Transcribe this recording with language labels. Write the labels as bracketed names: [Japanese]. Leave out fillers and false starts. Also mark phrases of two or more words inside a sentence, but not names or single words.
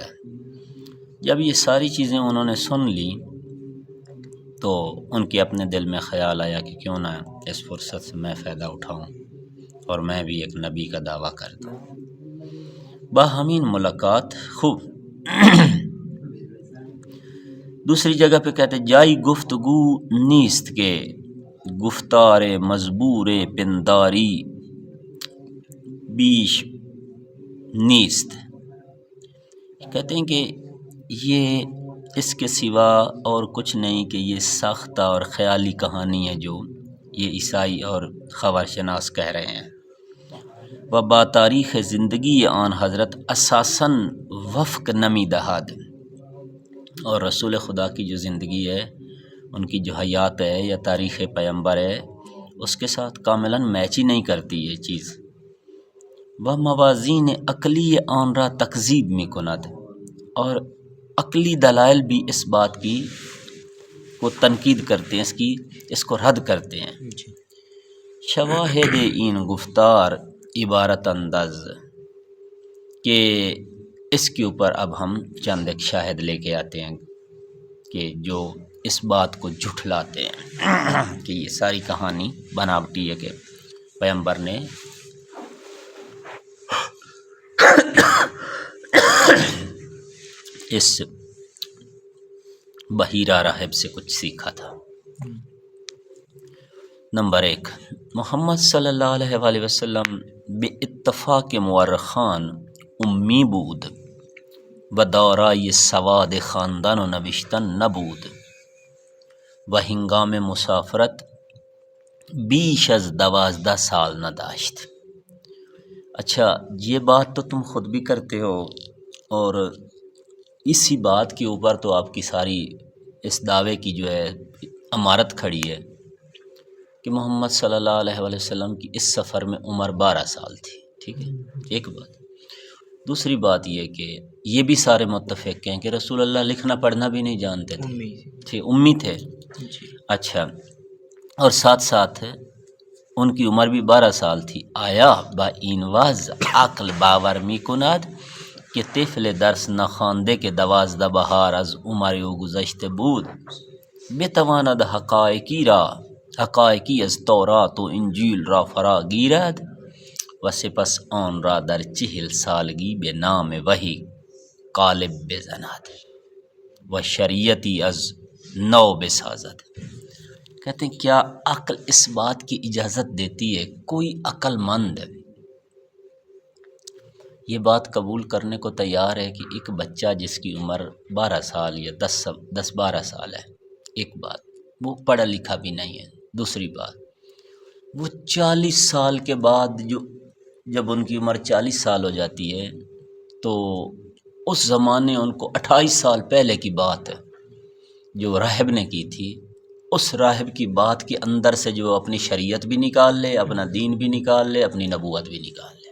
[Urdu] جب یہ ساری چیزیں انہوں نے سن لی تو ان کے اپنے دل میں خیال آیا کہ کیوں نہ اس فرصت سے میں فائدہ اٹھاؤں اور میں بھی ایک نبی کا دعویٰ کر دوں۔ [Persian] باہمین ملاقات خوب۔ [Urdu] دوسری جگہ پہ کہتے [Persian] جائی گفتگو نیست کے گفتار مزبور پنداری بیش نیست، [Urdu] کہتے ہیں کہ یہ اس کے سوا اور کچھ نہیں کہ یہ ساختہ اور خیالی کہانی ہے جو یہ عیسائی اور خبر شناس کہہ رہے ہیں۔ [Persian] و با تاریخ زندگی آن حضرت اساساً وفق نمی دہاد، [Urdu] اور رسول خدا کی جو زندگی ہے، ان کی جو حیات ہے یا تاریخ پیمبر ہے، اس کے ساتھ کاملاً میچ ہی نہیں کرتی یہ چیز۔ [Persian] و موازین عقلی آن را تکذیب می کند، [Urdu] اور عقلی دلائل بھی اس بات کی کو تنقید کرتے ہیں، اس کو رد کرتے ہیں۔ [Persian] شواہد این گفتار عبارت انداز، [Urdu] کہ اس کے اوپر اب ہم چند ایک شاہد لے کے آتے ہیں کہ جو اس بات کو جھٹلاتے ہیں کہ یہ ساری کہانی بناوٹی ہے کہ پیغمبر نے اس بحیرہ راہب سے کچھ سیکھا تھا۔ [Persian] نمبر 1، محمد [Arabic] صلی اللہ علیہ وآلہ وسلم [Persian] بے اتفاق مورخان امی بود و دارای سواد خاندان و نوشتن نبود و ہنگام مسافرت بیش از 12 سال نہ داشت۔ [Urdu] اچھا، یہ بات تو تم خود بھی کرتے ہو، اور اسی بات کے اوپر تو آپ کی ساری اس دعوے کی جو ہے عمارت کھڑی ہے کہ محمد [Arabic] صلی اللہ علیہ وآلہ وسلم [Urdu] کی اس سفر میں عمر 12 سال تھی۔ ٹھیک ہے، ایک بات۔ دوسری بات یہ کہ یہ بھی سارے متفق ہیں کہ رسول اللہ لکھنا پڑھنا بھی نہیں جانتے تھے، امی تھے۔ اچھا، اور ساتھ ساتھ ان کی عمر بھی 12 سال تھی۔ [Persian] آیا با این واز عقل باور می کند کہ طفل درس نخوانده که 12 بهار از عمر او گذشته بود بتواند حقایقی از تورات و انجیل را فرا گیرد و سپس آن را در 40 سالگی به نام وحی قالب بزند و شریعتی از نو بسازد۔ [Urdu] کہتے ہیں کیا عقل اس بات کی اجازت دیتی ہے، کوئی عقل مند یہ بات قبول کرنے کو تیار ہے کہ ایک بچہ جس کی عمر 12 سال یا 10-12 سال ہے، ایک بات وہ پڑھا لکھا بھی نہیں ہے، دوسری بات وہ 40 سال کے بعد جب ان کی عمر 40 سال ہو جاتی ہے تو اس زمانے ان کو 28 سال پہلے کی بات ہے جو راہب نے کی تھی، اس راہب کی بات کے اندر سے جو اپنی شریعت بھی نکال لے، اپنا دین بھی نکال لے، اپنی نبوت بھی نکال لے۔